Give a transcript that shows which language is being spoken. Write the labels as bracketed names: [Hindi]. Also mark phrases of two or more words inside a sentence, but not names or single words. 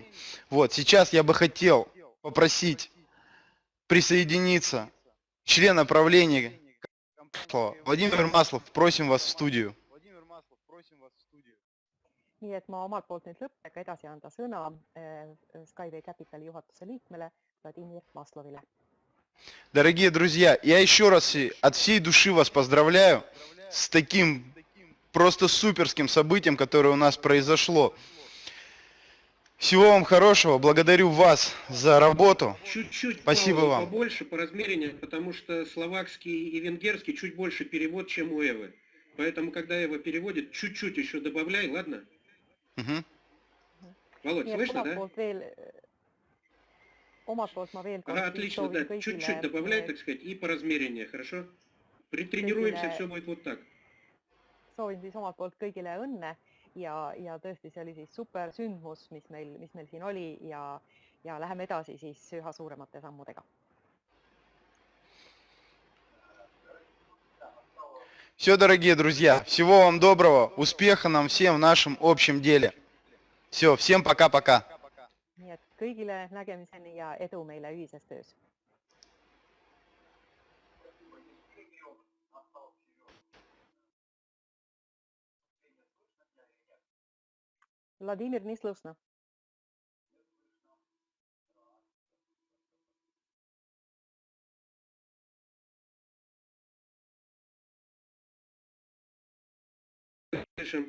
[Russian] Вот, сейчас я бы хотел попросить присоединиться члена правления Владимир Маслов, просим вас в студию. [Estonian] Nii et ma omalt poolt nüüd lõppega edasi anda sõna Skyway Capitali juhatuse liikmele Vladimir Maslovile. [Russian] Дорогие друзья, я еще раз от всей души вас поздравляю с таким просто суперским событием, которое у нас произошло. Всего вам хорошего, благодарю вас за работу. Чуть-чуть Спасибо вам. Побольше по размерению, потому что словакский и венгерский чуть больше перевод, чем у Эвы. Поэтому, когда Эва переводит, чуть-чуть еще добавляй, ладно? Угу. Володь, слышно, да? [Estonian] Omalt poolt ma veel [Russian] Ага, отлично, да. Чуть-чуть добавляй, так сказать, и по размерению, хорошо? Притренируемся, все будет вот так. [Estonian] Soovin siis omalt poolt kõigile õnne ja tõesti see oli siis super sündmus, mis meil siin oli ja läheme edasi siis üha suuremate sammudega. [Russian] Все, дорогие друзья, всего вам доброго, успеха нам всем в нашем общем деле. Все, всем пока-пока. [Estonian] Nii et kõigile nägemiseni ja edu meile ühises töös. [Russian] Vladimir, не слышно. Слышим.